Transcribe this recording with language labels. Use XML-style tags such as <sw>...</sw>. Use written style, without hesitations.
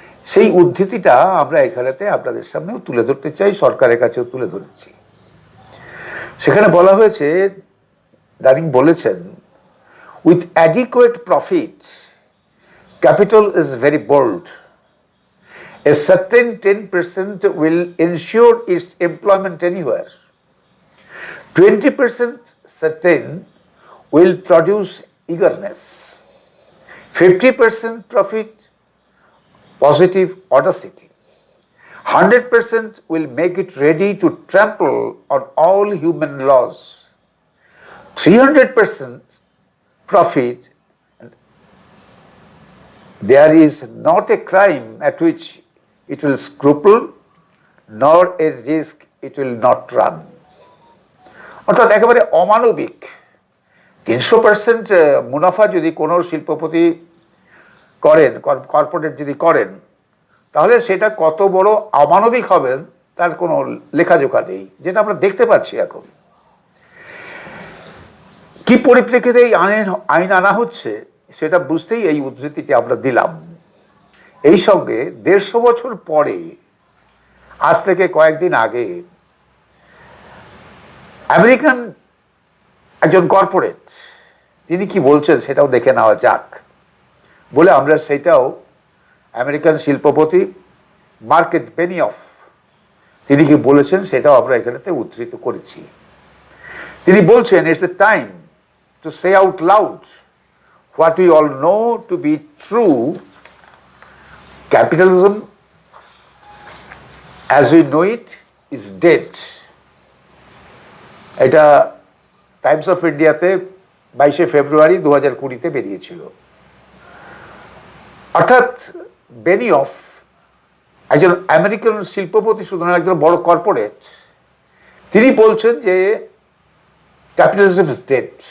<bn>সেই উদ্ধৃতিটা আমরা এখানেতে আপনাদের সামনেও তুলে ধরতে চাই, সরকারের কাছেও তুলে ধরেছি। সেখানে বলা হয়েছে, ডানিং বলেছেন,</bn> <en>With adequate profit capital is very bold. A certain 10% will ensure its employment anywhere. 20% certain will produce eagerness. 50% profit, positive audacity. 100% will make it ready to trample on all human laws. 300% profit, there is not a crime at which it will scruple, nor a risk it will not run.</en> <bn>অর্থাৎ একেবারে অমানবিক 300% মুনাফা যদি কোনো শিল্পপতি করেন, corporate যদি করেন, তাহলে সেটা কত বড় অমানবিক হবেন তার কোনো লেখাজোখা নেই, যেটা আমরা দেখতে পাচ্ছি এখন। কি পরিপ্রেক্ষিতে এই আইন আনা হচ্ছে সেটা বুঝতেই এই উদ্ধৃতিটি আমরা দিলাম। এই সঙ্গে 150 বছর পরে, আজ থেকে কয়েকদিন আগে, আমেরিকান একজন কর্পোরেট তিনি কি বলছেন সেটাও দেখে নেওয়া যাক বলে আমরা সেটাও, আমেরিকান শিল্পপতি মার্কেট বেনিয়ফ তিনি কি বলেছেন সেটাও আমরা এখানেতে উদ্ধৃত করেছি। তিনি বলছেন,</bn> <en>It's a time to say out loud what we all know to be true. Capitalism as we know it is dead.</en> <bn>এটা টাইমস অফ ইন্ডিয়াতে 22শে ফেব্রুয়ারি 2020-তে বেরিয়েছিল। অর্থাৎ বেনিয়ফ একজন আমেরিকান শিল্পপতি, সুতরাং একজন বড় কর্পোরেট, তিনি বলছেন যে</bn> <en>Capitalism is dead.</en>